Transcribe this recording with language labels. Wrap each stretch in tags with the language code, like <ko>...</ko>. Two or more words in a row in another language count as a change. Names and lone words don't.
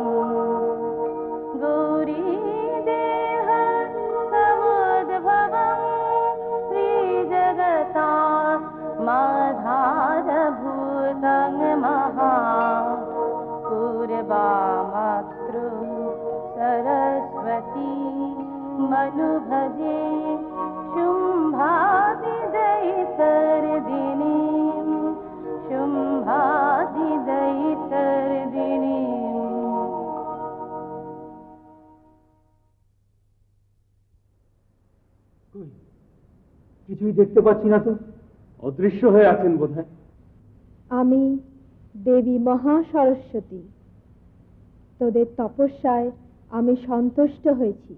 <sa>गौरीदेह समुद्भवं श्रीजगता माधारभूतं महा पूर्वामातृ सरस्वती मनुभजे शुम्भादिदैतर्दिनीं शुम्भादिदैतर्दिनीं।</sa> <bn>কিছুই দেখতে পাচ্ছি না তো। অদৃশ্য হয়ে আছেন বোধহয়। আমি দেবী মহাসরস্বতী। তোদের তপস্যায় আমি সন্তুষ্ট হয়েছি।</bn>